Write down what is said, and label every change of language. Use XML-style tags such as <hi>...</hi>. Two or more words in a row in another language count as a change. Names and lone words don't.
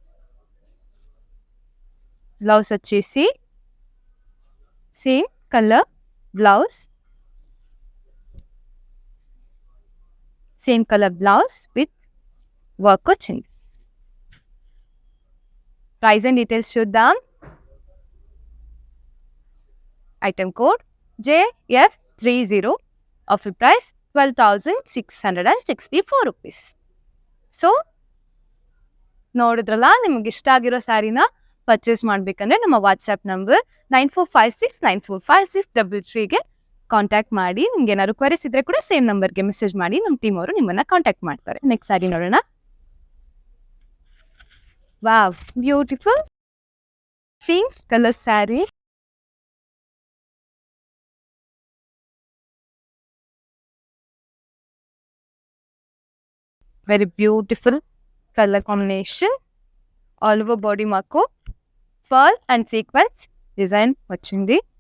<te>బ్లౌజ్ వచ్చేసి</te> <en>same colour blouse, same colour blouse with work</en> <te>వచ్చింది.</te> <en>price and details చూద్దాం. Item code JF30, offer price 12,664 rupees.</en> <kn>ಸೊ ನೋಡಿದ್ರಲ್ಲ, ನಿಮಗೆ ಇಷ್ಟ ಆಗಿರೋ ಸ್ಯಾರಿನ ಪರ್ಚೇಸ್ ಮಾಡಬೇಕಂದ್ರೆ ನಮ್ಮ ವಾಟ್ಸ್ಆ್ಯಪ್ ನಂಬರ್ 9456945633ಗೆ ಕಾಂಟ್ಯಾಕ್ಟ್ ಮಾಡಿ. ನಿಮ್ಗೆ ಏನಾದ್ರು ಕ್ವರೀಸ್ ಇದ್ರೆ ಕೂಡ</kn> <en>same number</en> <kn>ಮೆಸೇಜ್ ಮಾಡಿ, ನಮ್ಮ ಟೀಮ್ ಅವರು ನಿಮ್ಮನ್ನ ಕಾಂಟ್ಯಾಕ್ಟ್ ಮಾಡ್ತಾರೆ.</kn> <en>next saree ನೋಡೋಣ. Wow, beautiful pink colour saree. Very beautiful colour combination. all over body మాకు pearl and sequence design వచ్చింది.</en>